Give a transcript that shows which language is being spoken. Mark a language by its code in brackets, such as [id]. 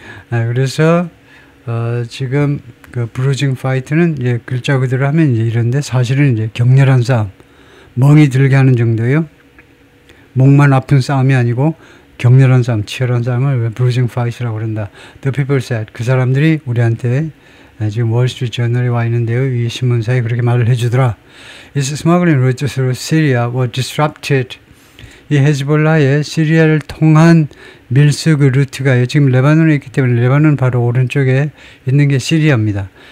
[ko] 그래서 지금 그 bruising fight는 이제 글자 그대로 하면 이제 이런데 사실은 이제 격렬한 싸움, 멍이 들게 하는 정도예요. 목만 아픈 싸움이 아니고 격렬한 싸움, 치열한 싸움을 bruising fight이라고 그런다. [en] The people said. [ko] 그 사람들이 우리한테 지금 월스트리트 저널에 와 있는데요. 이 신문사에 그렇게 말을 해주더라. [en] Its smuggling routes through Syria were disrupted. [ko] 이 헤즈볼라의 시리아를 통한 밀수 그 루트가요. 지금 레바논에 있기 때문에 레바논 바로 오른쪽에 있는 게 시리아입니다.